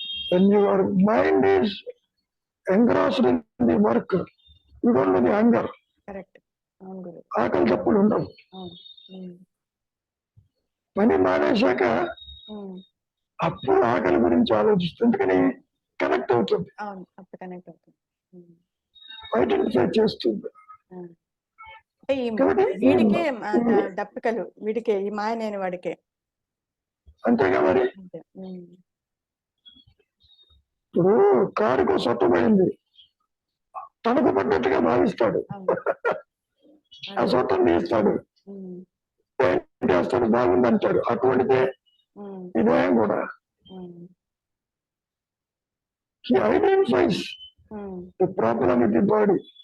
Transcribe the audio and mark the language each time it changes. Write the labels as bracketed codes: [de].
[en] when your mind is engrossed in the work, you don't know the hunger. [te] Correct. అవును గురు. ఆకలి తప్పులు ఉండవు. అవును. పని మానేశాక అప్పుడు ఆకలి గురించి ఆలోచిస్తుంది, ఎందుకని కనెక్ట్ అవుతుంది, అవును అప్పుడు కనెక్ట్ అవుతుంది, ఐడెంటిఫై చేస్తుంది. అంటే వీడికే దప్పికలు, వీడికే ఈ మాయ లేని వాడికే. అంతేగా మరి. ఇప్పుడు కారుకు సొట్టమైంది, తనకు పడ్డట్టుగా భావిస్తాడు, ఆ సొట్టం తీస్తాడు, చేస్తాడు, బాగుందంటాడు. అటువంటిదే ఇదే కూడా. [en] He identifies the problem with the body.